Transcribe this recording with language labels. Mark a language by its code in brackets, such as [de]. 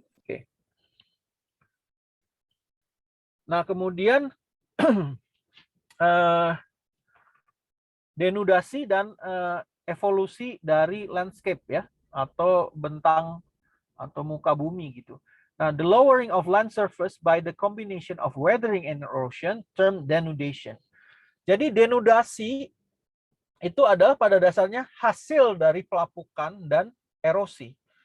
[id] Oke. Nah, kemudian denudasi dan evolusi dari landscape ya, atau bentang atau muka bumi gitu. [en] Nah, the lowering of land surface by the combination of weathering and erosion termed denudation. [id] Jadi denudasi itu adalah pada dasarnya hasil dari pelapukan dan erosi.